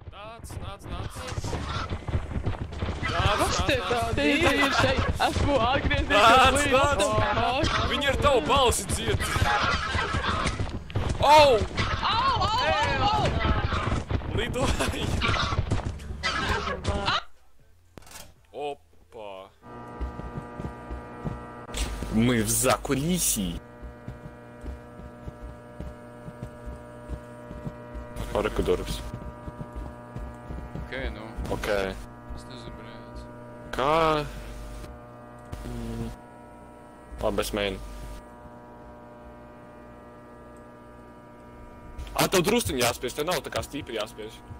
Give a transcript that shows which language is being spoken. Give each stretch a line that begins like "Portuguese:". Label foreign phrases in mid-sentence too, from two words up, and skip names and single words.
Latvian: Kas te tādi ir šeit? Esmu atgriezies līdz. Viņi ar tavu balsi dzied. Au! Lidoja.
Russian: Опа. Мы в закулисье. Аракудорус.
Latvian: Okei, nu. Okei. Es nezinu, brēc. Kā? Labi, es mēģinu. Tev drusciņi jāspiež, tev nav tā kā stīpri jāspiež.